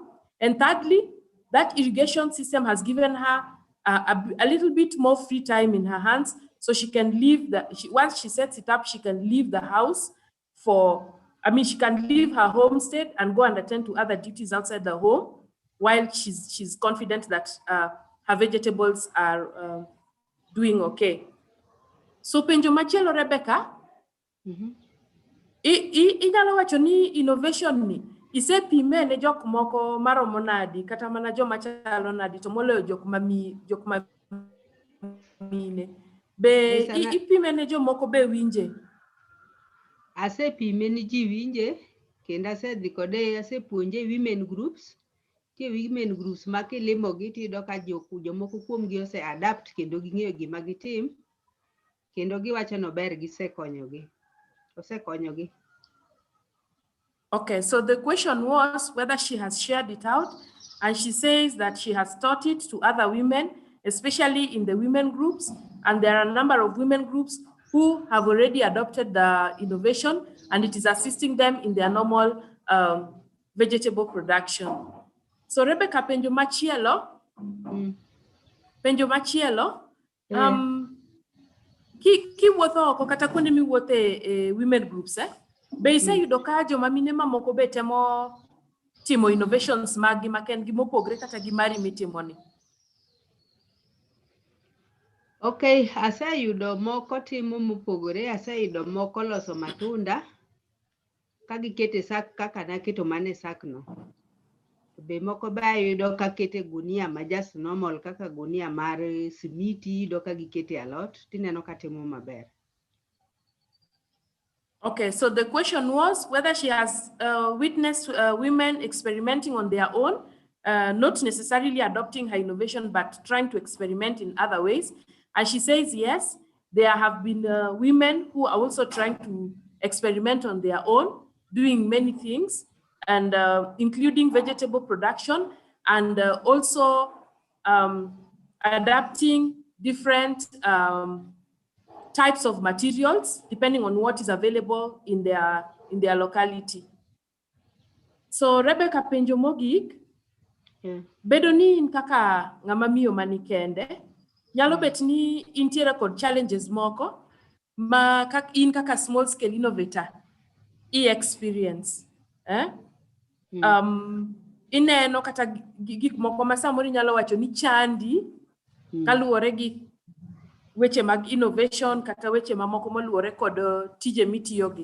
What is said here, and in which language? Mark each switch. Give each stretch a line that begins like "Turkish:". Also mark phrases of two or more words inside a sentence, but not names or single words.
English: And thirdly, that irrigation system has given her a little bit more free time in her hands, so she can leave once she sets it up, she can leave the house she can leave her homestead and go and attend to other duties outside the home while she's confident that her vegetables are doing okay.
Luo (Kenya and Tanzania): So penjo machielo, Rebecca, inyalo wacho ni innovation ni isepime ne jok moko maromo nadi kata mana joma chalo nadi to moloyo jok ma mine be ipime ne jomoko be winje? Asepime ni ji winje, kendo asedhi kode, asepuonje
English: women groups.
Luo (Kenya and Tanzania): Tie
English: women groups
Luo (Kenya and Tanzania): ma kilimo gi tiyudo ka jomoko kuom gi ose adapt kendo ging'eyo gima gitim, kendo giwacho no ber, osekonyogi.
English: Okay, so the question was whether she has shared it out, and she says that she has taught it to other women, especially in the women groups, and there are a number of women groups who have already adopted the innovation and it is assisting them in their normal vegetable production. So Rebecca,
Luo (Kenya and Tanzania): penjo machielo. Penjo machielo. Ki wuotho oko kata kuonde miwuothe
English: women groups,
Luo (Kenya and Tanzania): be iseyudo ka joma mine mamoko be temo timo innovations magi makendgi mopogre kata gi mari mitimoni? Okay, aseyudo moko timo mopogore, aseyudo moko loso matunda ka gikete sak kaka naketo mane sak no. Be moko ba yudo ka kete gunia ma
English: just normal
Luo (Kenya and Tanzania): kaka gunia mar simiti do ka gikete alot tineno ka timo maber.
English: Okay, so the question was whether she has witnessed women experimenting on their own, not necessarily adopting her innovation, but trying to experiment in other ways. And she says, yes, there have been women who are also trying to experiment on their own, doing many things, and including vegetable production, and also adapting different types of materials depending on what is available in their locality.
Luo (Kenya and Tanzania): So Rebecca penjo mogik, bedo ni in kaka ngama miyo mani kende, nyalo bet ni intiere kod challenges moko ma in kaka
English: small scale innovator experience.
Luo (Kenya and Tanzania): Ineno kata gik moko ma samoro nyalo wacho ni chandi kaluwore gi weche mag innovation kata weche mamoko moluwore kod tije mitiyogi.